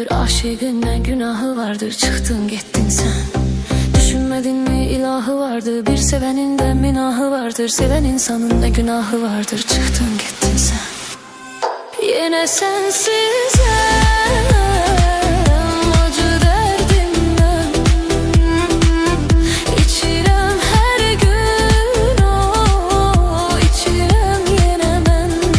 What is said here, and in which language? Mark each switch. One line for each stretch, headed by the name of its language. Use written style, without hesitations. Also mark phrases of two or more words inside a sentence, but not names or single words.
Azerbaijani: Aşığın nə günahı vardır, çıxdın getdin sən.
Turkish: Düşünmedin mi ilahı vardır, bir sevenin de minahı vardır. Seven insanın ne günahı vardır,
Azerbaijani: çıxdın getdin sən.
Turkish: Yine sensizim, acı
Azerbaijani: dərdimdən İçirəm hər gün o, içirəm yenə mən.